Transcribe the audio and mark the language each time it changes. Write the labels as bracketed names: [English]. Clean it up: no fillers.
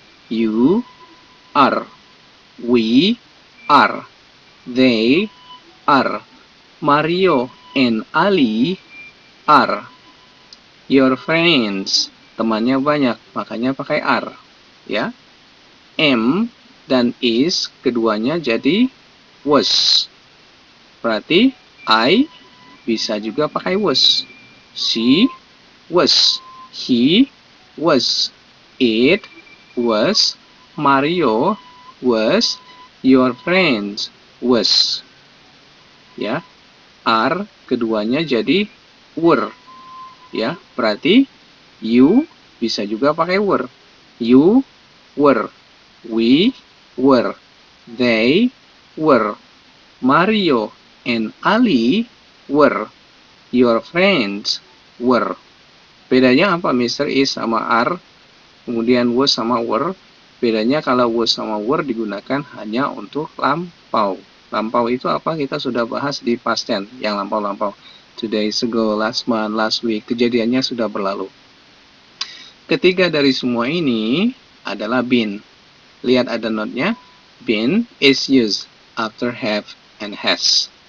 [English] You are, we are, they are, Mario and Ali are, your friends, [Indonesian] temannya banyak, makanya pakai are. Ya, am dan is keduanya jadi was. Berarti I bisa juga pakai was. [English] She was, he was, it was, Mario was, your friends was. [Indonesian] Ya, are keduanya jadi were. Ya, berarti you bisa juga pakai were. [English] You were, we were, they were, Mario and Ali were, your friends were. [Indonesian] Bedanya apa Mr. Is sama are, kemudian was sama were? Bedanya kalau was sama were digunakan hanya untuk lampau. Lampau itu apa? Kita sudah bahas di past tense, yang lampau-lampau. [English] 2 days ago, last month, last week, [Indonesian] kejadiannya sudah berlalu. Ketiga dari semua ini adalah been. Lihat ada note-nya. [English] Been is used after have and has.